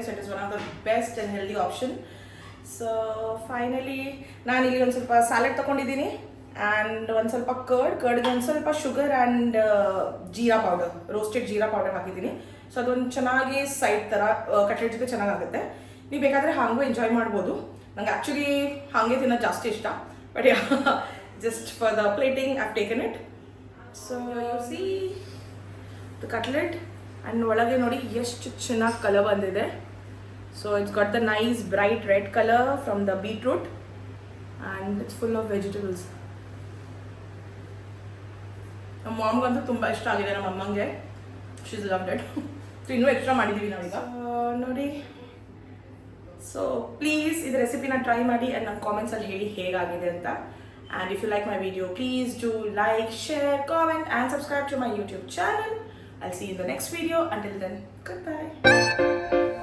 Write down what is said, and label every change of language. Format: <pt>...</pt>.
<en>So it is one of the best and healthy option.</en> <kn>So finally ನಾನಿಲ್ಲಿ ಒಂದು ಸ್ವಲ್ಪ salad ತೊಗೊಂಡಿದ್ದೀನಿ and ಒಂದು ಸ್ವಲ್ಪ ಕರ್ಡ್ಗೆ ಒಂದು ಸ್ವಲ್ಪ sugar and jeera powder, roasted jeera powder ಹಾಕಿದ್ದೀನಿ. ಸೊ ಅದೊಂದು ಚೆನ್ನಾಗಿ ಸೈಡ್ ಥರ ಕಟ್ಲೆಟ್ ಜೊತೆ ಚೆನ್ನಾಗಾಗುತ್ತೆ. ನೀವು ಬೇಕಾದರೆ ಹಾಗೂ ಎಂಜಾಯ್ ಮಾಡ್ಬೋದು. ನಂಗೆ ಆ್ಯಕ್ಚುಲಿ ಹಾಗೆ ತಿನ್ನೋದು ಜಾಸ್ತಿ ಇಷ್ಟ. But</kn> <en>just for the plating I've taken it. So you see the cutlet and</en> <kn>ಒಳಗೆ ನೋಡಿ ಎಷ್ಟು ಚೆನ್ನಾಗಿ ಕಲರ್ ಬಂದಿದೆ.</kn> <en>So it's got the nice bright red color from the beetroot and it's full of vegetables.</en> <kn>ನಮ್ಮ ಮಾಮ್ಗಂತೂ ತುಂಬ ಇಷ್ಟ ಆಗಿದೆ, ನಮ್ಮ ಅಮ್ಮಂಗೆ</kn> <en>She's loved it.</en> <kn>ಸೊ ಇನ್ನೂ ಎಕ್ಸ್ಟ್ರಾ ಮಾಡಿದ್ದೀವಿ ನಾವೀಗ ನೋಡಿ. ಸೊ ಪ್ಲೀಸ್ ಇದು ರೆಸಿಪಿನ ಟ್ರೈ ಮಾಡಿ ಆ್ಯಂಡ್ ನಮ್ಮ ಕಾಮೆಂಟ್ಸಲ್ಲಿ ಹೇಳಿ ಹೇಗಾಗಿದೆ ಅಂತ.</kn> <en>And if you like my video please do like, share, comment and subscribe to my YouTube channel. I'll see you in the next video. Until then, goodbye.</en>